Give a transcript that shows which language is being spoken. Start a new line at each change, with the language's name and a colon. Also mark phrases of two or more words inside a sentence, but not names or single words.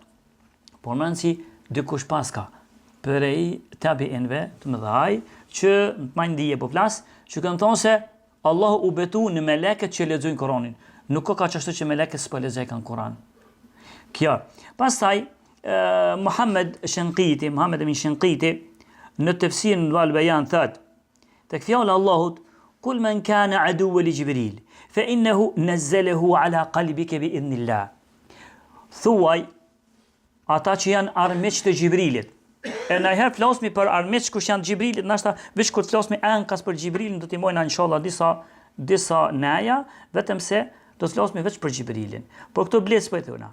Albanian: Por mënsi dikush paska prej tabiinve të mëdhaj që më ndije po flas, që kanë thonë se Allahu u betu në melekët që lexojnë Kur'anin. Nuk ka çështë që melekët s'po lexojnë Kur'an. Kjo. Pastaj Muhammed ibn Shinqiti në tefsirin Wal Bayan thot: tek fjala Allahut,
Arabic: قل من كان عدوا لجبريل فإنه نزله على قلبك بإذن الله.
Albanian: Thuaj ata që janë armiq të Xhibrilit. E na herë flasmi për armiq kush janë Xhibrilit, ndoshta veç kur flasmi ankas për Xhibrilin do t'i mojna inshallah disa neja, vetëm se do të flasmi veç për Xhibrilin. Por këto bles po i thona.